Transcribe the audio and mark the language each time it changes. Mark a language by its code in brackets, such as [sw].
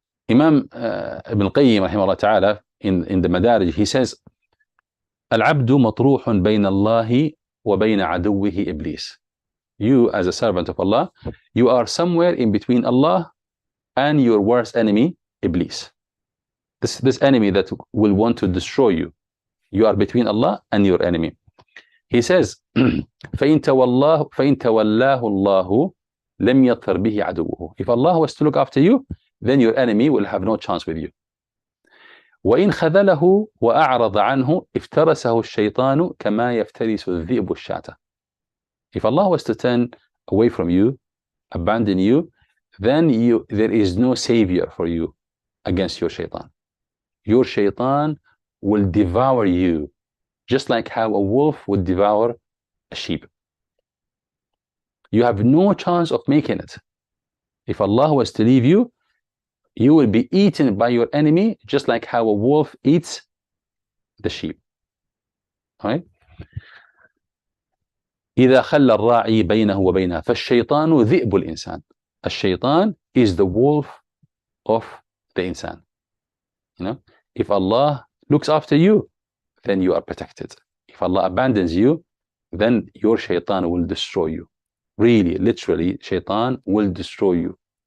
[en] Imam Ibn Qayyim rahimahullah ta'ala in the Madarij, he says, [ar] العبد مطروح بين الله وبين عدوه إبليس. [en] You as a servant of Allah, you are somewhere in between Allah and your worst enemy, Iblis. This enemy that will want to destroy you. You are between Allah and your enemy. He says, [ar] فَإِن تَوَلَّاهُ اللَّهُ لَمْ يَطْفَرْ بِهِ عَدُوُّهُ. [en] If Allah was to look after you, then your enemy will have no chance with you. [ar] وَإِنْ خَذَلَهُ وَأَعْرَضَ عَنْهُ افترسه الشَّيْطَانُ كَمَا يفترس الذئب الشاة. [en] If Allah was to turn away from you, abandon you, then there is no savior for you against your shaitan. Your shaitan will devour you, just like how a wolf would devour a sheep. You have no chance of making it. If Allah was to leave you, you will be eaten by your enemy, just like how a wolf eats the sheep. All right? [ar] إذا خلى الراعي بينه وبينها فالشيطان ذئب الإنسان. [en] الشيطان is the wolf of the insan. You know, if Allah looks after you, then you are protected. If Allah abandons you, then your shaitan will destroy you. Really, literally, shaitan will destroy you.